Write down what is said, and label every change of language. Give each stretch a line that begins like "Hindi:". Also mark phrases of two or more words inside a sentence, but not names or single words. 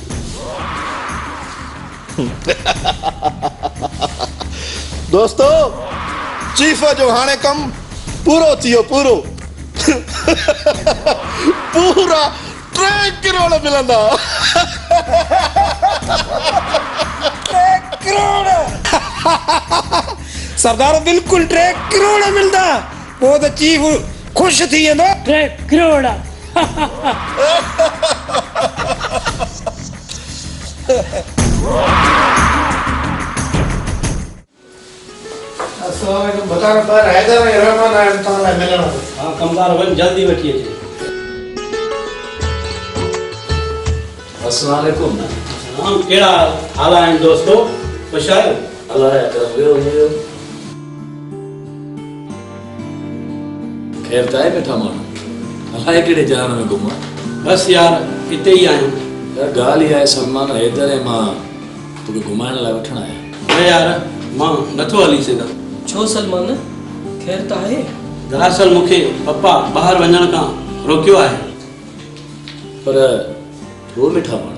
Sindhi: दोस्तो चीफ जो हाणे कमु पूरो थी वियो पूरा 3 करोड़ मिलंदा 3 करोड़ सरदार बिल्कुल 3 करोड़ मिलदा वो तो चीफ खुश थी वेंदो 3 करोड़
Arabic: السلام عليكم
Urdu: بتانا پر حیدر رحمان آیا تو نا ملنا
Sindhi: हां कमदार वन जल्दी वठी अचे
Arabic: السلام عليكم
Sindhi: हां केड़ा हाल आहिनि दोस्तो खुश आहियो अल्लाह या करम वियो खैर ताए बैठा माण्हू अलाए कहिड़े जान में घुमा बस यार हिते ई आहियूं यार ॻाल्हि इहा आहे सलमान हैदर ऐं मां तोखे घुमाइण लाइ वठण आहियां न यार मां नथो हली सघां छो सलमान खैर त आहे दरअसल मूंखे पप्पा ॿाहिरि वञण खां रोकियो आहे पर रो मिठा माण्हू